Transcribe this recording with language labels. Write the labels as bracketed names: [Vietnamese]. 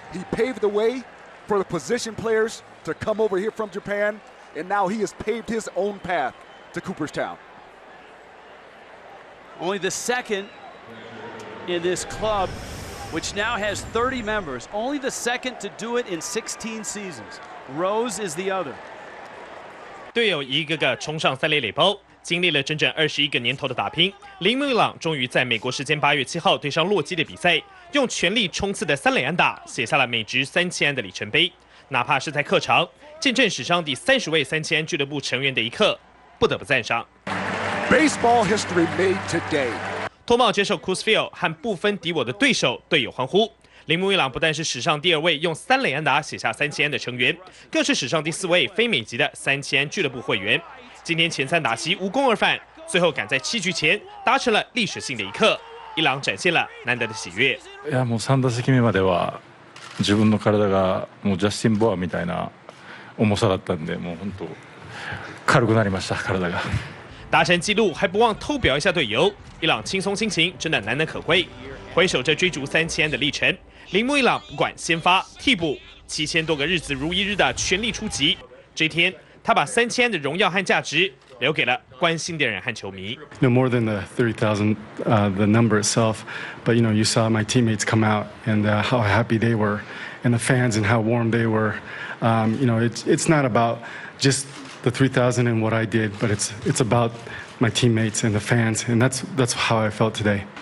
[English] He paved the way for the position players to come over here from Japan, and now he has paved his own path to Cooperstown. Only the second in this club, which now has 30 members. Only the second to do it in 16 seasons. Rose is the other. [Chinese] 队友一个个冲上三垒垒包，经历了整整21个年头的打拼，铃木一朗终于在美国时间8月7号对上洛基的比赛，用全力冲刺的3垒安打，写下了美职3000安的里程碑。哪怕是在客场，见证史上第30位3000安俱乐部成员的一刻，不得不赞赏。 [English] Baseball history made today. [Chinese] 脱帽接受 Coors Field 和不分敌我的对手队友欢呼。铃木一朗不但是史上第2位用3垒安打写下3000安的成员，更是史上第4位非美籍的3000安俱乐部会员。今天前3打席无功而返，最後趕在7局前達成了歷史性的一刻。伊朗展現了難得的喜悅。 [Japanese] いやもう3打席目までは自分の体がもうジャスティン・ボアみたいな重さだったんで、もう本当軽くなりました体が。 [Chinese] 达成纪录还不忘偷表一下队友，伊朗轻松心情真的难能可贵。回首这追逐3000安的历程，铃木一朗不管先发、替補，7000多个日子如一日的全力出击。这一天，他把3000安的荣耀和价值留给了关心的人和球迷。 [English] No more than the 30,000, the number itself, but you saw my teammates come out and how happy they were, and the fans and how warm they were. It's not about just the 3,000 and what I did, but it's about my teammates and the fans, and that's how I felt today.